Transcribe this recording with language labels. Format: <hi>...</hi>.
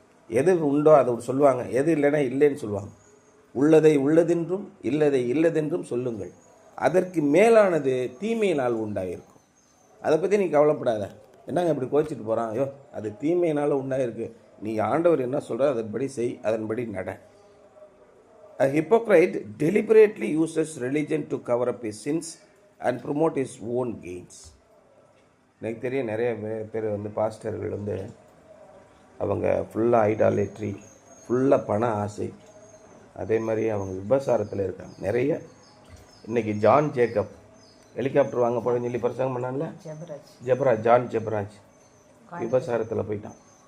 <ta>எது உண்டோ அதை சொல்லுவாங்க, எது இல்லைன்னா இல்லைன்னு சொல்லுவாங்க. உள்ளதை உள்ளதென்றும் இல்லதை இல்லதென்றும் சொல்லுங்கள், அதற்கு மேலானது தீமையினால் உண்டாயிருக்கும். அதை பற்றி நீ கவலைப்படாத. என்னங்க இப்படி கோச்சிட்டு போகிறான்? ஐயோ, அது தீமையினால் உண்டாயிருக்கு. நீ ஆண்டவர் என்ன சொல்கிற அதன்படி செய், அதன்படி நட.</ta> <en>A hypocrite deliberately uses religion to cover up his sins and promote his own gains.</en> <ta>எனக்கு தெரியும் நிறைய பேர் பாஸ்டர்கள் அவங்க ஃபுல்லாக ஐடாலேட்ரி, ஃபுல்லாக பண ஆசை, அதே மாதிரி அவங்க விபசாரத்தில் இருக்காங்க நிறைய. இன்றைக்கி ஜான் ஜேக்கப் ஹெலிகாப்டர் வாங்க போகிறேன்னு சொல்லி பிரசங்கம் பண்ணான்ல, ஜான் ஜெபராஜ் விபசாரத்தில் போயிட்டான்.</ta>